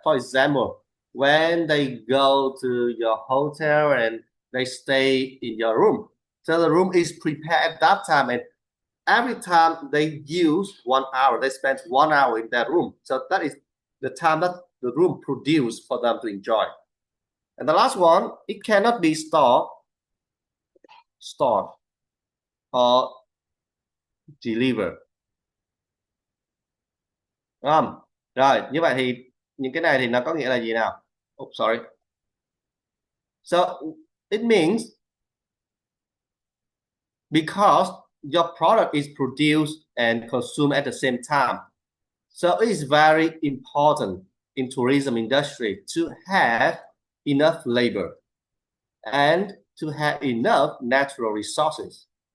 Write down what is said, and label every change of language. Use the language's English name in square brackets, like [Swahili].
[English] For example, when they go to your hotel and they stay in your room, so the room is prepared at that time, and every time they use 1 hour, they spend 1 hour in that room. So that is the time that the room produced for them to enjoy. And the last one, it cannot be stored or delivered. [Vietnamese] Rồi, như vậy thì những cái này thì nó có nghĩa là gì nào? [English] Oh, sorry. So it means because your product is produced and consumed at the same time. So it is very important in tourism industry to have enough labor and to have enough natural resources.